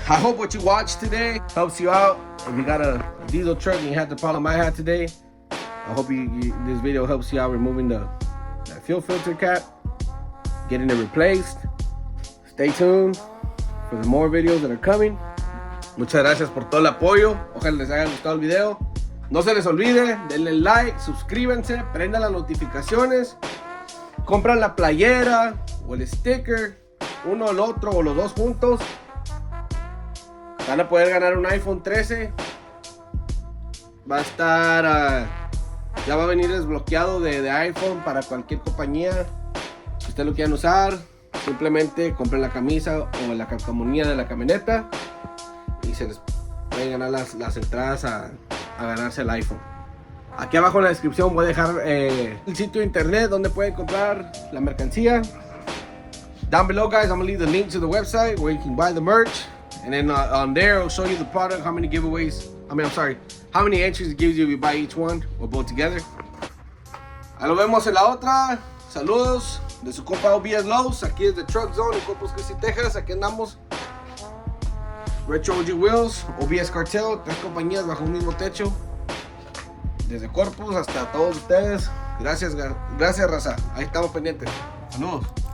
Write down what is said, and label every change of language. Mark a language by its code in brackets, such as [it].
[en] I hope what you watched today helps you out. If you got a diesel truck and you had the problem I had today, I hope this video helps you out removing that fuel filter cap, getting it replaced. Stay tuned for the more videos that are coming. [es] Muchas gracias por todo el apoyo. Ojalá les haya gustado el video. No se les olvide, denle like, suscríbanse, prendan las notificaciones, compran la playera o el sticker, uno el otro o los dos juntos. Van a poder ganar un iPhone 13. Va a estar, ya va a venir desbloqueado de iPhone para cualquier compañía. Si ustedes lo quieran usar, simplemente compren la camisa o la calcamonía de la camioneta y se les pueden ganar las entradas a ganarse el iPhone. Aquí abajo en la descripción voy a dejar el sitio de internet donde pueden comprar la mercancía. [en] Down below, guys, I'm gonna leave the link to the website where you can buy the merch, and then on there I'll show you the product, how many giveaways, how many entries it gives you if you buy each one or both together. [es] Ahí lo vemos en la otra. Saludos de su compa O.B.S. aquí desde Truck Zone en Corpus Christi, Texas. Aquí andamos. Retro OG Wheels, O.B.S Cartel, 3 compañías bajo un mismo techo. Desde Corpus hasta todos ustedes. Gracias raza. Ahí estamos pendientes. Saludos.